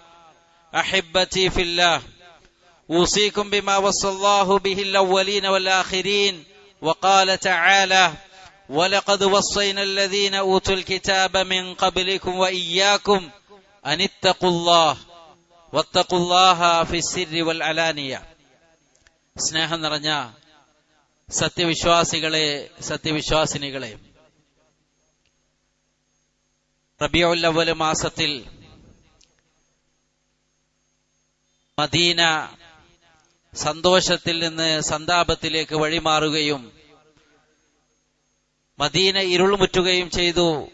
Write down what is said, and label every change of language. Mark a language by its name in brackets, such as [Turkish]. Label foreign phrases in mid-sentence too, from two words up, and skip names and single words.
[Arabic] أحبتي في الله، أوصيكم بما وصى الله به الأولين والآخرين، وقال تعالى: ولقد وصينا الذين أوتوا الكتاب من قبلكم وإياكم أن اتقوا الله واتقوا الله في السر والعلانية. [Malayalam] സ്നേഹം നിറഞ്ഞ സത്യവിശ്വാസികളെ, സത്യവിശ്വാസിനികളെ, റബീഉൽ അവ്വൽ മാസത്തിൽ മദീന സന്തോഷത്തിൽ നിന്ന് സന്താപത്തിലേക്ക് വഴിമാറുകയും മദീന ഇരുൾമുറ്റുകയും ചെയ്തു.